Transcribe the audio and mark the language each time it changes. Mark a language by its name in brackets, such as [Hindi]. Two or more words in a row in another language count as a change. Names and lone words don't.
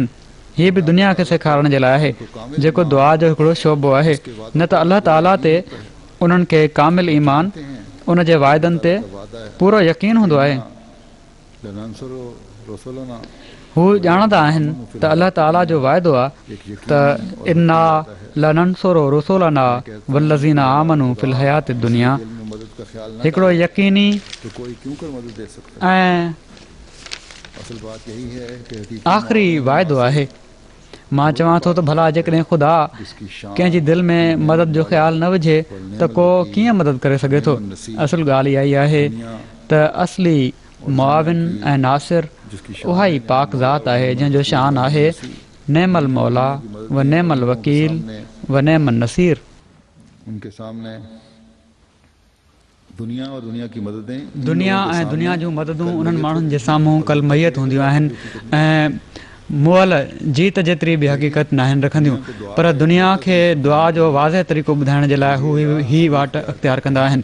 [Sindhi] हीअ बि दुनिया खे सेखारण जे लाइ आहे जेको दुआ जो हिकिड़ो शोबो आहे। न त अलाह ताला ते उन्हनि खे कामिल ईमान, उन जे वाइदनि ते पूरो यकीन हूंदो आहे। हू ॼाणंदा आहिनि त अलाह ताला जो वाइदो आहे त [Arabic] إنا لننصر رسلنا والذين آمنوا في الحياة الدنيا, [Sindhi] हिकिड़ो यकीनी ऐं आख़िरी वाइदो आहे। मां चवां थो त भला जेकॾहिं ख़ुदा कंहिंजी दिलि में मदद जो ख़्यालु न विझे त को कीअं मदद करे सघे थो। असुल ॻाल्हि इहा ई आहे त असली मुआविन ऐं नासिर उहा ई पाक ज़ात आहे जंहिंजो शान आहे [Arabic] نعم المولى ونعم الوكيل ونعم النصير. [Sindhi] दुनिया ऐं दुनिया जूं मददूं उन्हनि माण्हुनि जे साम्हूं कल मैयत हूंदियूं आहिनि ऐं मुअल जीत जेतिरी बि हक़ीक़त न आहिनि रखंदियूं, पर दुनिया खे दुआ जो वाज़े तरीक़ो ॿुधाइण जे लाइ हू ही वाट अख़्तियार कंदा आहिनि।